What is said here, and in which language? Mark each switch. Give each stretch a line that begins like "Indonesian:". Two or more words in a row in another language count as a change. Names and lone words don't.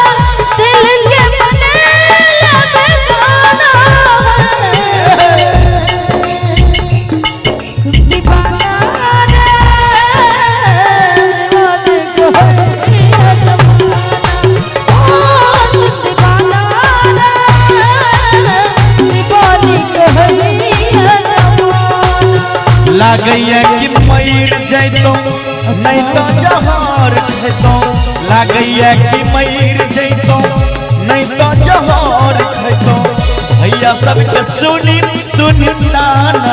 Bhojpuri: दिल के बनेला बेगाना सुनती बाना दीवानी कहैया जमाना। सुनती बाना दीवानी कहैया जमाना।
Maithili: लागैया कि मर जैतो नहीं तो जहर खैतो। लागैया कि मर जैतो नहीं तो जहर खैतो। भैया सबके सुनी सुनताना